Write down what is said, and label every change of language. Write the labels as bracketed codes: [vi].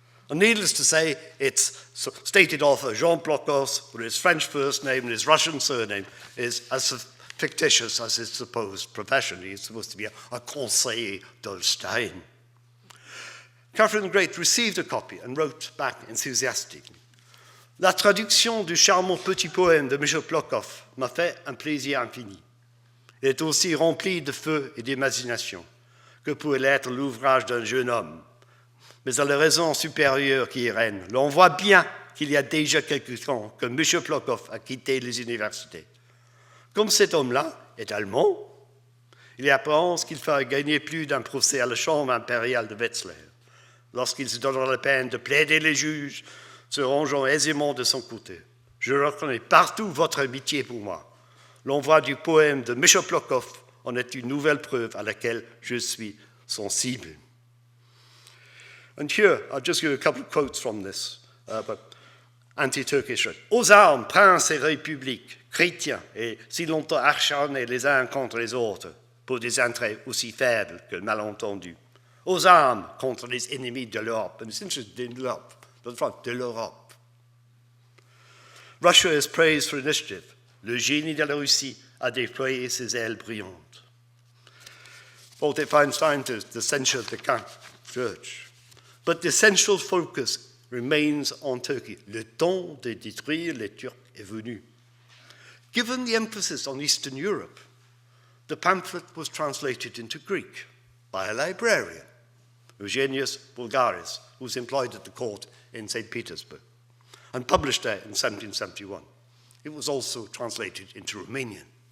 [en] And needless to say, it's stated author Jean Blockhoff, with his French first name and his Russian surname, is as fictitious as his supposed profession. He's supposed to be a conseiller d'Holstein. Catherine the Great received a copy and wrote back enthusiastically. [fr] La traduction du charmant petit poème de M. Blockhoff m'a fait un plaisir infini. Il est aussi rempli de feu et d'imagination que pouvait l'être l'ouvrage d'un jeune homme. Mais à la raison supérieure qui y règne, l'on voit bien qu'il y a déjà quelque temps que M. Blockhoff a quitté les universités. Comme cet homme-là est allemand, il y a apparence qu'il fera gagner plus d'un procès à la Chambre impériale de Wetzlar, lorsqu'il se donnera la peine de plaider les juges, se rangeant aisément de son côté. Je reconnais partout votre amitié pour moi. L'envoi du poème de M. Blockhoff en est une nouvelle preuve à laquelle je suis sensible. [en] And here, I'll just give you a couple of quotes from this, but anti-Turkish. [fr] Aux armes, princes et républiques, chrétiens, et si longtemps acharnés les uns contre les autres, pour des intérêts aussi faibles que malentendus. Aux armes contre les ennemis de l'Europe. [en] And it's interesting, [fr] de l'Europe. De l'Europe. [en] Russia is praised for initiative. [fr] Le génie de la Russie a déployé ses ailes brillantes. [en] Voltaire finds time to censure the Church. But the essential focus remains on Turkey. [fr] Le temps de détruire les Turcs est venu. [en] Given the emphasis on Eastern Europe, the pamphlet was translated into Greek by a librarian, Eugenius Bulgaris, who was employed at the court in St. Petersburg, and published there in 1771. It was also translated into Romanian.